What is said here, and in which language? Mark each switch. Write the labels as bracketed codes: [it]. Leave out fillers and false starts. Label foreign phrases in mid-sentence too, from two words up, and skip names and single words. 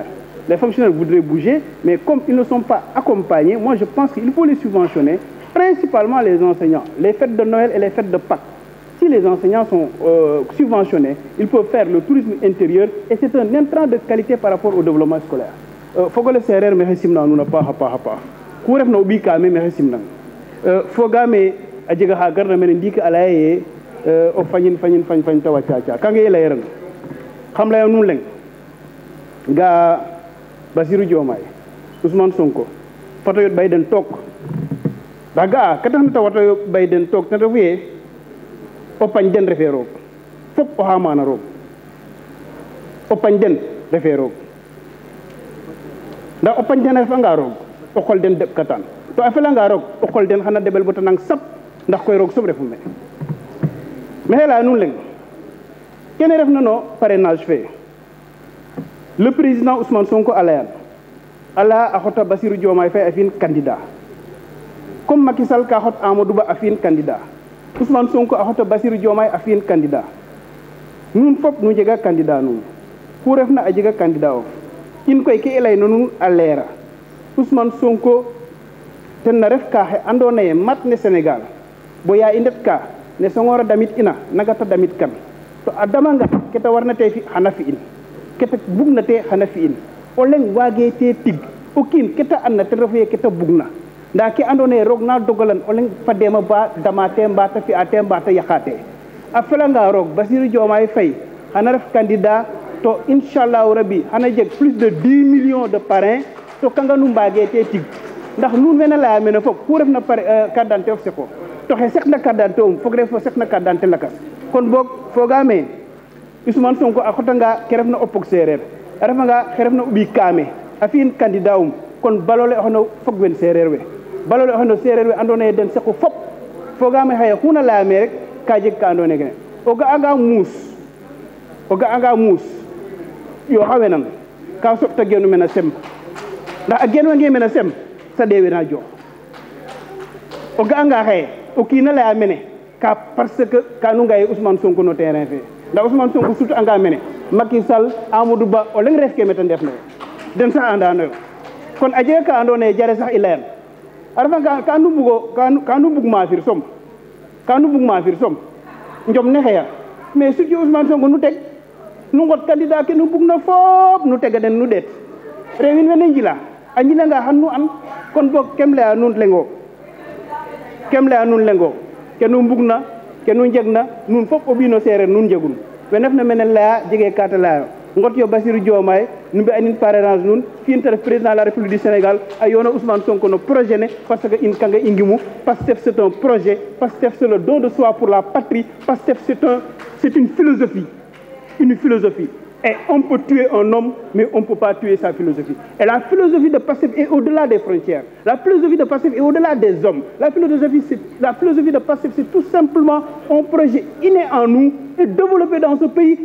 [fr] Les fonctionnaires voudraient bouger, mais comme ils ne sont pas accompagnés, moi je pense qu'il faut les subventionner, principalement les enseignants, les fêtes de Noël et les fêtes de Pâques. Si les enseignants sont subventionnés, ils peuvent faire le tourisme intérieur et c'est un intrant de qualité par rapport au développement scolaire. [srr] Fogole serer me simna nuna paha ku ref na ubi kame me simna fogame ajega ha garna men ndika alaye o fañin tawa caca kange la yeran xam la nu leng ga Bassirou Diomaye Ousmane Sonko fato yot bay den tok daga ka tax na tawato bay den tok tan refuye o pañ den refe roog fop o xamana roog o pañ den refe roog ndax o pañ den refanga roog o xol den deɓ katan to a felanga roog o xol den xana deɓel bata nang sap ndax koy roog soom refu me [fr] mais là nous [srr] leng kene ref na no parrainage fe [fr] le président [srr] Ousmane Sonko ala a xota Bassirou Diomaye Faye a fi'in candidat comme Macky Sall ka xot Amadou Ba a fi'in candidat Ousmane Sonko a xota Bassirou Diomaye a fi'in candidat nun fop nu njega candidat nun ku refna a jega candidat of in koy ke i layna nuun a leera Ousmane Sonko ten na ref ka xe andoona yee mat ne Sénégal bo ya i ndet ka ne Senghor a damit ina nagata damit kan to a damanga ke ta warna te fi xana fi'in ke ta bugna te xana fi'in o leng waage te tig o kiin ke ta andna ten refu ye ke ta bugna ndaa ke andoona yee roog na dogalan o leng fadeema ba dama te mbaa ta fi'a te mbaa ta yaqa te a felanga roog Bassirou Diomaye Faye xana ref candidat to inchallahu rabbi xana jeg [fr] plus de 10 millions de parrains [srr] to kanga nu mbaage te tig ndax nuun wene laya mene fop ku refna [fr] carte d'identité [srr] of seko to xe sekna [fr] carte d'identité [srr] um fog ref sekna [fr] carte d'identité [srr] lakas kon boog fogaame Ousmane Sonko a xotanga ke refna o pog seereer a refanga xe refna o ɓiy kaame a fi'in candidat um kon balole oxene fog wen seereer we balole oxene seereer we andoona yee den saqu fop fogaame xaye xuna layame rek ka jeg ka andoona yee kene o ga'anga muus yo xa wenan ka soɓta geenu mena sem ndax a geenwange mena sem sa deewena joox o ga'anga xaye o kiina laya mene ka [fr] parce que [srr] ka nu ngaye Ousmane Sonko no terrain fe ndax Ousmane Sonko sut anga mene Macky Sall Amadou Ba o leng ref ke meta ndef na den sax andanoyo kon a jega ka andoona yee jare sax i layan a refanga ka nu bug maafir som njom ne xeya mais sut Ousmane Sonko nu teg nu ngot candidat ke nu bug na fop nu tega den nu ɗeet rewin wene njila a njilanga xan nu an kon boog kem laya nuun lengo ke nu mbugna ke nu njegna nuun fop o ɓiino seereer nuun njegun we ndefna mene laya jege ka ta layo ngot yo Bassirou Diomaye nu mbi'anin parrainage nuun fi'in te ref [fr] président de la République du Sénégal [srr] a yoona Ousmane Sonko no projet ne [fr] parce que [srr] in kanga i ngimu Pastef [fr] c'est un projet Pastef c'est le don de soi pour la patrie Pastef c'est une philosophie Et on peut tuer un homme, mais on ne peut pas tuer sa philosophie. Et la philosophie de Pastef est au-delà des frontières. La philosophie de Pastef est au-delà des hommes. La philosophie de Pastef, c'est tout simplement un projet inné en nous et développé dans ce pays.